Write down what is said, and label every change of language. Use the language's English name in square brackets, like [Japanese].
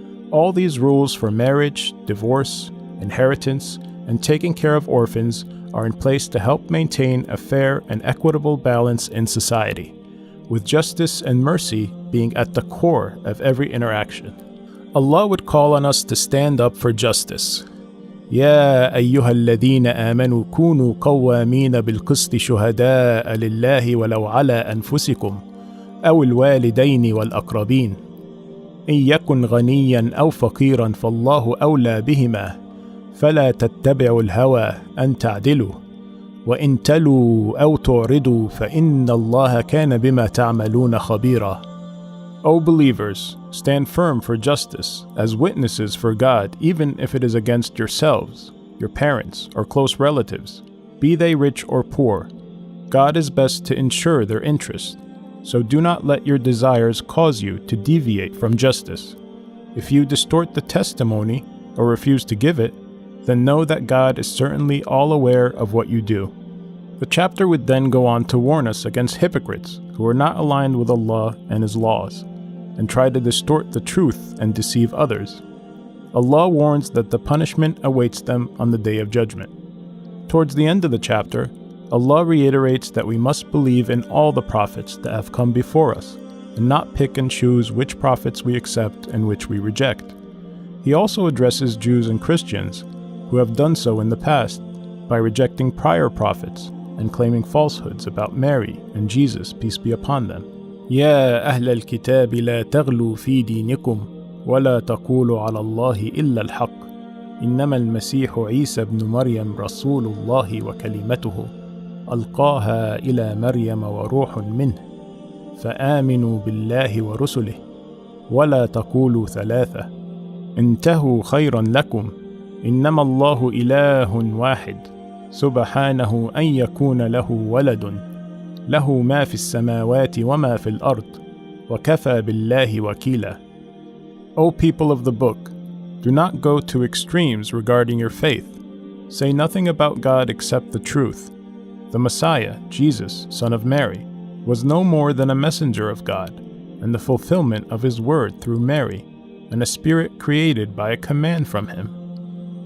[English] All these rules for marriage, divorce, inheritance, and taking care of orphans are in place to help maintain a fair and equitable balance in society, with justice and mercy being at the core of every interaction. Allah would call on us to stand up for justice. [Arabic] يا أيها الذين آمنوا كونوا قوامين بالقسط شهداء لله ولو على أنفسكم أو الوالدين والأقربين إن يكن غنيا أو فقيرا فالله أولى بهما فلا تتبعوا الهوى أن تعدلوا وإن تلوا أو تعرضوا فإن الله كان بما تعملون خبيرا. [English] O believers, stand firm for justice as witnesses for God, even if it is against yourselves, your parents, or close relatives, be they rich or poor. God is best to ensure their interest, so do not let your desires cause you to deviate from justice. If you distort the testimony or refuse to give it, then know that God is certainly all aware of what you do. The chapter would then go on to warn us against hypocrites who are not aligned with Allah and His laws, and try to distort the truth and deceive others. Allah warns that the punishment awaits them on the Day of Judgment. Towards the end of the chapter, Allah reiterates that we must believe in all the prophets that have come before us, and not pick and choose which prophets we accept and which we reject. He also addresses Jews and Christians who have done so in the past by rejecting prior prophets and claiming falsehoods about Mary and Jesus, peace be upon them. [Arabic] يا أهل الكتاب لا تغلوا في دينكم ولا تقولوا على الله إلا الحق إنما المسيح عيسى ابن مريم رسول الله وكلمته ألقاها إلى مريم وروح منه فآمنوا بالله ورسله ولا تقولوا ثلاثة انتهوا خيرا لكم إنما الله إله واحد سبحانه أن يكون له ولد له ما في السماوات وما في الأرض وكفى بالله وكيلا. [English] O people of the book, do not go to extremes regarding your faith. Say nothing about God except the truth. The Messiah, Jesus, son of Mary, was no more than a messenger of God, and the fulfillment of His word through Mary, and a spirit created by a command from Him.